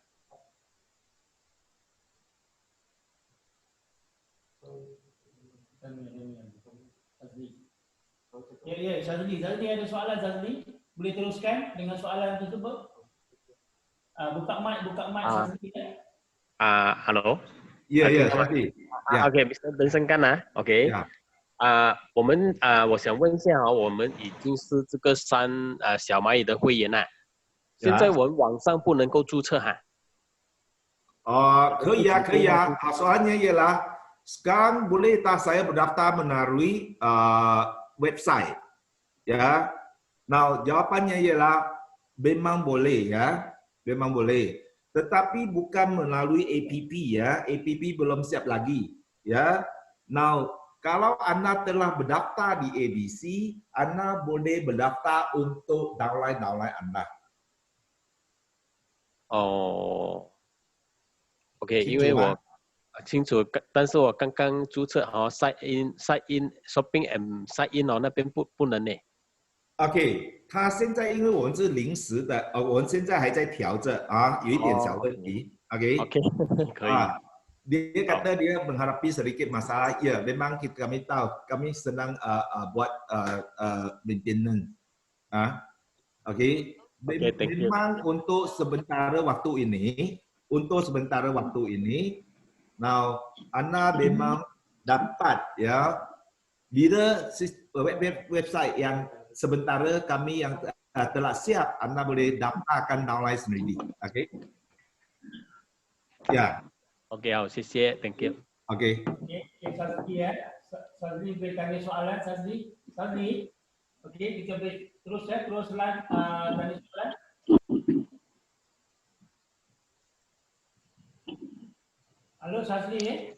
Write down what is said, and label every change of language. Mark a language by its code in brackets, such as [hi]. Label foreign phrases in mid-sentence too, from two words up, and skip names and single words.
[ms] Ya, Syazli ada soalan Syazli? Boleh teruskan dengan soalan tersebut? Buka mic Syazli. [en] Hello。 [ms] Ya, Syazli。 [zh] OK， Mr. Benson 干啊 ？OK。我想问一下我们已经是这个小蚂蚁的会员了，现在我们网上不能够注册哈。可以啊。 [ms] Soalnya ialah sekarang boleh tak saya berdaftar melalui website, ya. Nah, jawapannya ialah memang boleh ya, memang boleh. Tetapi bukan melalui APP ya, APP belum siap lagi, ya. Now, kalau anda telah berdaftar di ABC, anda boleh berdaftar untuk downline anda. [zh] OK， 因为我清楚，但是我刚刚注册 [en] sign in shopping and sign in [zh] 那边不能呢。 OK， 他现在因为我们是临时的，我们现在还在调着有一点小问题。OK，可以。 [ms] Dia kata dia menghadapi sedikit masalah. Ya, memang kami tahu. Kami sedang buat maintenance. Okey. Memang untuk sementara waktu ini, now anda memang dapat ya, bila website yang sementara kami yang telah siap, anda boleh daftarkan downline sendiri. Okey. Ya. [zh] OK， 好，谢谢 ， [en] Thank you。 OK。 [ms] Syazli ya, Syazli bertanya soalan Syazli. Okey, kita terus tanya soalan. Halo Syazli ya.